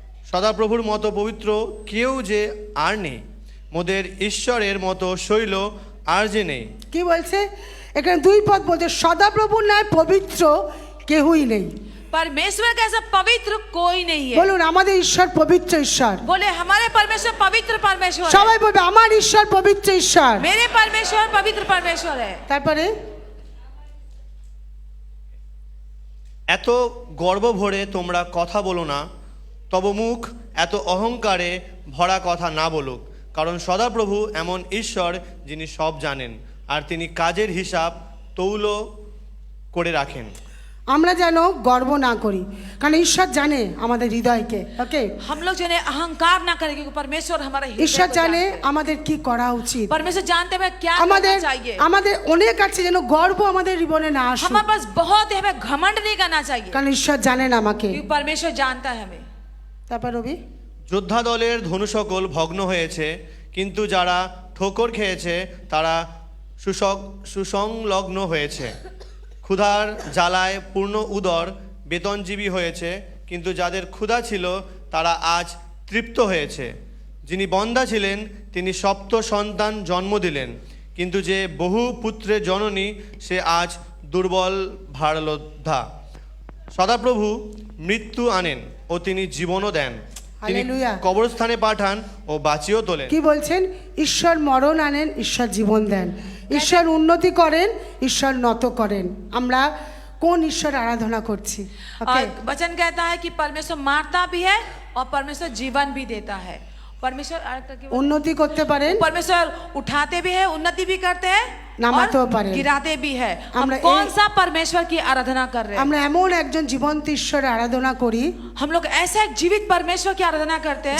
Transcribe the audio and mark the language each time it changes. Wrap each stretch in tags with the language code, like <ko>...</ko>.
<bn>সদাপ্রভুর মতো পবিত্র কেউ যে আর নেই, মোদের ঈশ্বরের মতো শৈল আর যে নেই। কি বলছে এখানে 2 পদ বলছে, সদাপ্রভুর ন্যায় পবিত্র কেউই নেই।</bn> <hi>परमेश्वर का ऐसा पवित्र कोई नहीं है।</hi> <bn>বলুন আমাদের ঈশ্বর পবিত্র ঈশ্বর।</bn> <hi>बोले हमारे परमेश्वर पवित्र परमेश्वर है।</hi> <bn>সবাই বলবে আমার ঈশ্বর পবিত্র ঈশ্বর।</bn> <hi>मेरे परमेश्वर पवित्र परमेश्वर है।</hi> <bn>তারপরে এত গর্ব ভরে তোমরা কথা বলো না, তব মুখ এত অহংকারে ভরা কথা না বলুক, কারণ সদাপ্রভু এমন ঈশ্বর যিনি সব জানেন আর তিনি কাজের হিসাব তৌল করে রাখেন। আমরা যেন গর্ব না করি, কারণ ঈশ্বর জানে আমাদের হৃদয়কে। ওকে,</bn> <hi>हम लोग जो है अहंकार ना करें क्योंकि परमेश्वर हमारा हृदय</hi> <bn>ঈশ্বর</bn> <hi>को</hi> <bn>জানে</bn> <hi>जानते हैं।</hi> <bn>আমাদের কি করা উচিত।</bn> <hi>परमेश्वर जानते हैं हमें क्या</hi> <bn>আমাদের</bn> <hi>करना चाहिए।</hi> <bn>আমাদের অনেক আছে যেন গর্ব আমাদের জীবনে না আসুক,</bn> <hi>हमारे पास बहुत है, हमें घमंड नहीं करना चाहिए</hi> <bn>কারণ ঈশ্বর জানেন আমাকে।</bn> <hi>क्योंकि परमेश्वर जानता है हमें।</hi> <bn>তারপর রবি, যোদ্ধা দলের ধনু সকল ভগ্ন হয়েছে, কিন্তু যারা ঠোকর খেয়েছে তারা সুসংলগ্ন হয়েছে। ক্ষুধার জ্বালায় পূর্ণ উদর বেতনজীবী হয়েছে, কিন্তু যাদের ক্ষুধা ছিল তারা আজ তৃপ্ত হয়েছে। যিনি বন্ধ্যা ছিলেন তিনি সপ্ত সন্তান জন্ম দিলেন, কিন্তু যে বহু পুত্রের জননী সে আজ দুর্বল ভারলোদ্ধা। সদাপ্রভু মৃত্যু আনেন ও তিনি জীবনও দেন, তিনি হালেলুয়া। কবরস্থানে পাঠান ও বাঁচিয়েও তোলেন। কি বলছেন? ঈশ্বর মরণ আনেন, ঈশ্বর জীবন দেন, ঈশ্বর উন্নতি করেন, ঈশ্বর নত করেন। আমরা কোন ঈশ্বর আরাধনা করছি? ওকে,</bn> <hi>और वचन कहता है कि परमेश्वर मारता भी है और परमेश्वर जीवन भी देता है। परमेश्वर</hi> <bn>উন্নতি করতে পারেন,</bn> <hi>परमेश्वर उठाते भी है, उन्नति भी करते हैं</hi> <bn>নামাতেও</bn> <hi>और</hi> <bn>পারেন।</bn> <hi>गिराते भी है। हम</hi> <bn>আমরা</bn> <hi>कौन</hi> <bn>এই-</bn> <hi>सा परमेश्वर की आराधना कर रहे हैं?</hi> <bn>আমরা এমন একজন জীবন্ত ঈশ্বর আরাধনা করি</bn> <hi>हम लोग ऐसा एक जीवित परमेश्वर की आराधना करते हैं।</hi>